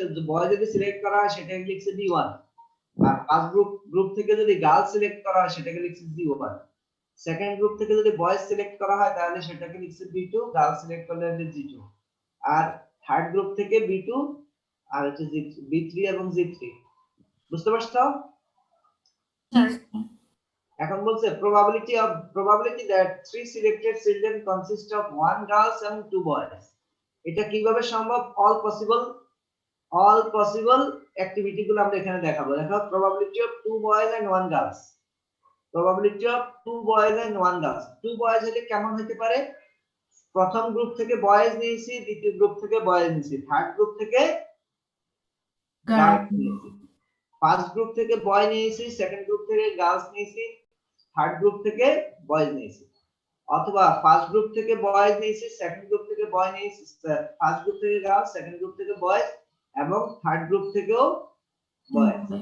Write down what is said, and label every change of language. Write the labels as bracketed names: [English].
[Bangla] বয় যদি সিলেক্ট করা হয় সেটাকে লিখছে B1, আর ফার্স্ট গ্রুপ থেকে যদি গার্ল সিলেক্ট করা হয় সেটাকে লিখছে B1, সেকেন্ড গ্রুপ থেকে যদি বয় সিলেক্ট করা হয় তাহলে সেটাকে লিখছে B2, গার্ল সিলেক্ট করলে লিখছে G2, আর থার্ড গ্রুপ থেকে B2 আর হচ্ছে B3 এবং G3। বুঝতে পারছো? এখন বলছে [English] probability that 3 selected children consist of 1 girls and 2 boys, [Bangla] এটা কিভাবে সম্ভব? [English] all possible activity [Bangla] গুলো আমরা এখানে দেখাবো। দেখো [English] probability of 2 boys and 1 girls, probability of 2 boys and 1 girls. 2 boys [Bangla] হলে কেমন হতে পারে? প্রথম গ্রুপ থেকে বয়েজ নিয়েছি, দ্বিতীয় গ্রুপ থেকে বয়েজ নিয়েছি, থার্ড গ্রুপ থেকে গার্লস নিয়েছি, ফার্স্ট গ্রুপ থেকে বয় নিয়েছি, সেকেন্ড গ্রুপ থেকে গার্লস নিয়েছি, থার্ড গ্রুপ থেকে বয়েজ নিয়েছি, অথবা ফার্স্ট গ্রুপ থেকে বয়েজ নিয়েছি, সেকেন্ড গ্রুপ থেকে বয় নিয়েছি, ফার্স্ট গ্রুপ থেকে গার্লস, সেকেন্ড গ্রুপ থেকে বয়েজ এবং থার্ড গ্রুপ থেকেও বয়েজ।